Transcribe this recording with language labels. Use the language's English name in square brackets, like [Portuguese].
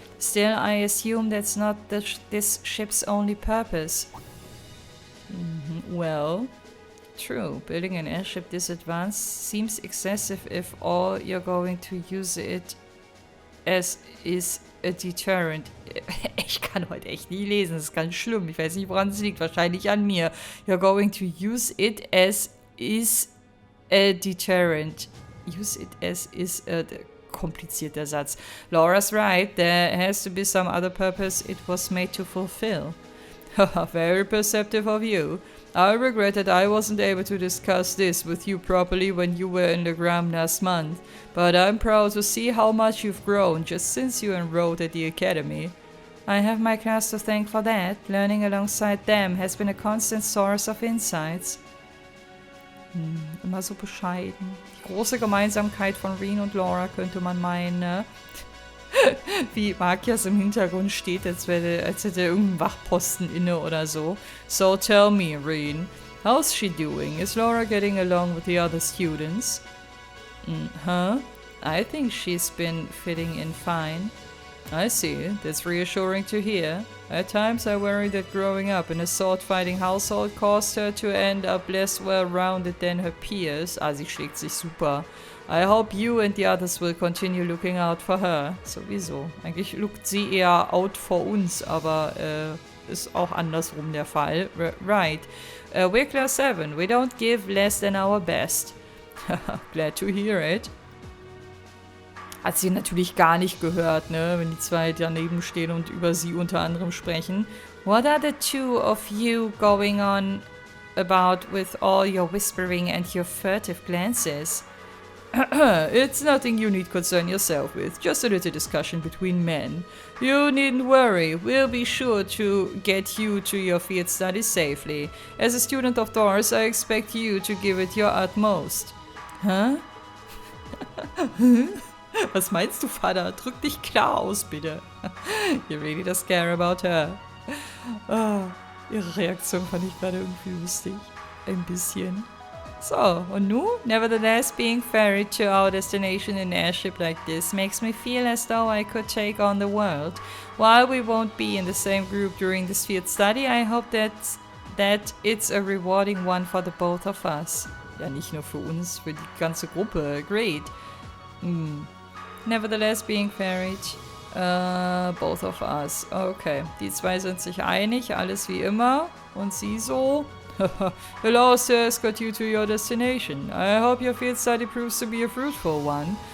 [English] Still, I assume that's not this ship's only purpose. Well, true. Building an airship this advanced seems excessive if all you're going to use it as is a deterrent. [German] Ich kann heute echt nie lesen, das ist ganz schlimm. Ich weiß nicht, woran es liegt. Wahrscheinlich an mir. [English] You're going to use it as is a deterrent. Use it as is a... [German] Komplizierter Satz. [English] Laura's right. There has to be some other purpose it was made to fulfill. Haha, very perceptive of you. I regret that I wasn't able to discuss this with you properly when you were in the Gram last month, but I'm proud to see how much you've grown just since you enrolled at the academy. I have my class to thank for that. Learning alongside them has been a constant source of insights. [German] Immer so bescheiden. Die große Gemeinsamkeit von Reen und Laura könnte man meinen, ne? Wie Markias im Hintergrund steht, als hätte er irgendeinen Wachposten inne oder so. [English] So tell me, Reen, how's she doing? Is Laura getting along with the other students? I think she's been fitting in fine. I see. That's reassuring to hear. At times I worry that growing up in a sword-fighting household caused her to end up less well-rounded than her peers. [German] Ah, sie schlägt sich super. [English] I hope you and the others will continue looking out for her. [German] Sowieso. Eigentlich lookt sie eher out for uns, aber ist auch andersrum der Fall. [English] Right. We're class 7. We don't give less than our best. Glad to hear it. [German] Hat sie natürlich gar nicht gehört, ne, wenn die zwei daneben stehen und über sie unter anderem sprechen. [English] What are the two of you going on about with all your whispering and your furtive glances? It's nothing you need concern yourself with, just a little discussion between men. You needn't worry, we'll be sure to get you to your field studies safely. As a student of Thors, I expect you to give it your utmost. Huh? [German] Was meinst du, Vater? Drück dich klar aus, bitte. [English] You really does care about her. [German] Oh, ihre Reaktion fand ich gerade irgendwie lustig. Ein bisschen. So, und nun? [English] Nevertheless, being ferried to our destination in an airship like this makes me feel as though I could take on the world. While we won't be in the same group during this field study, I hope that it's a rewarding one for the both of us. [German] Ja, nicht nur für uns, für die ganze Gruppe. [English] Great. Nevertheless, being ferried. Both of us. [German] Okay, die zwei sind sich einig, alles wie immer. Und sie so... [English] Allow us to escort you to your destination. I hope your field study proves to be a fruitful one.